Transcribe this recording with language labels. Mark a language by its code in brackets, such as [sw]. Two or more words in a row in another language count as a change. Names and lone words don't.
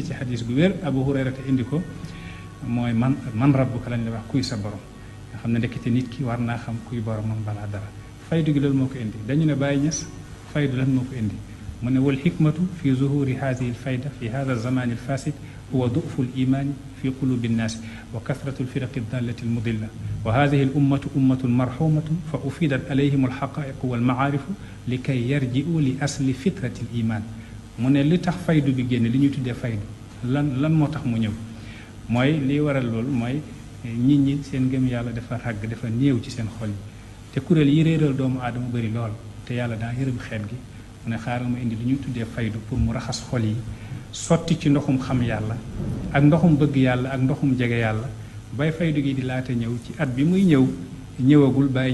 [wo] ci xadis gu wér Abu Hurayra te indi ko mooy [ar] من ربك [wo] lañ la wax kuy sa borom nga xam ne ndekete nit ki war naa xam kuy boromam balaa dara faydu gi loolu moo ko indi dañu ne Baye Niass faydu lan moo ko indi mu ne [ar] والحكمة في ظهور هذه الفيضة في هذا الزمان الفاسد هو ضعف الإيمان في قلوب الناس وكثرة الفرق الضالة المضلة وهذه الأمة أمة مرحومة فأفيدت عليهم الحقائق والمعارف لكي يرجعوا لأصل فطرة الإيمان [wo] mu ne li tax faydu bi génn li ñuy tuddee faydu lan moo tax mu ñëw mooy li waral loolu mooy nit ñi seen ngëm yàlla dafa ràgg dafa néew ci seen xol yi te kuréel yi réeral doomu aadama bëri lool te yàlla daa yërëm xeet gi mu ne xaaral ma indi li ñuy tuddee faydu pour mu raxas xol yi sotti ci ndoxum xam yàlla ak ndoxum bëgg yàlla ak ndoxum jege yàlla bay faydu gi di laata ñëw ci at bi muy ñëwagul Baye